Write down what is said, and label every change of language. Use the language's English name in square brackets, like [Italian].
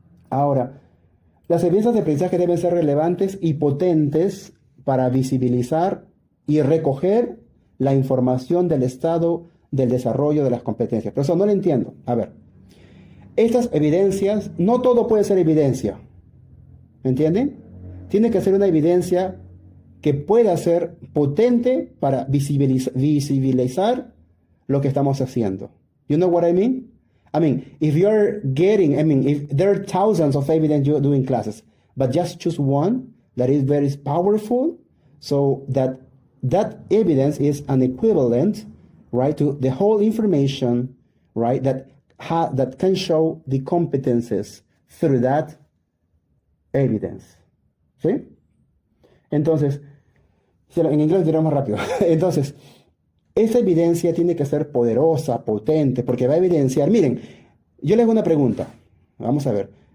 [Spanish] Ahora, las evidencias de aprendizaje deben ser relevantes y potentes para visibilizar y recoger la información del estado del desarrollo de las competencias. Pero eso no lo entiendo. A ver, estas evidencias, no todo puede ser evidencia. ¿Me entienden? Tiene que ser una evidencia que pueda ser potente para visibilizar lo que estamos haciendo. [English] You know what I mean? I mean, if there are thousands of evidence you're doing classes, but just choose one that is very powerful, so that evidence is an equivalent, right, to the whole information, right, that can show the competences through that evidence. [Spanish] ¿Sí? Entonces, en inglés diré más rápido. Entonces, esa evidencia tiene que ser poderosa, potente, porque va a evidenciar. Miren, yo les hago una pregunta. Vamos a ver.